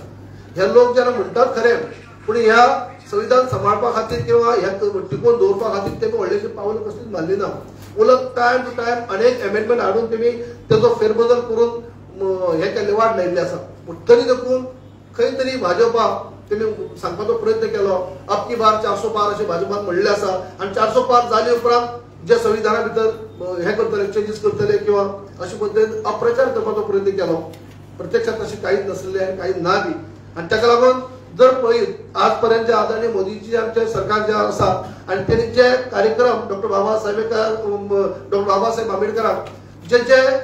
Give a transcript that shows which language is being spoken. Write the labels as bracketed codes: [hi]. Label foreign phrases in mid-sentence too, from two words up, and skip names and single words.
[kok] हे लोक जेन्ना म्हणटात खरें, पूण ह्या संविधान सांबाळपा खातीर किंवा ह्या टिकोवन दवरपा खातीर तेमी व्हडलेशी पावलां कसलीच मारली ना। उलट [en] time to time [kok] अनेक एमेंडमेंट हाडून तेमी तेजो फेरबदल करून हे केल्ले वाट लायिल्ली आसा। पूण तरी देखून खंय तरी भाजपा तेमी सांगपाचो प्रयत्न केलो, [hi] अब की बार 400 पार [kok] अशें भाजपान म्हणलें आसा आनी 400 पार जाले उपरांत जे संविधाना भितर हे करतले, चेंजीस करतले किंवा अशे पद्दतीन अप्रचार करपाचो प्रयत्न केलो। प्रत्यक्षात तशें कांयच नासलें आनी कांय ना बी आनी ताका लागून जर पळयत आज पर्यंत जे आदरणीय मोदीजी आमचे सरकार जे आसा आनी तेणी जे कार्यक्रम डॉक्टर बाबासाहेब आंबेडकराक जे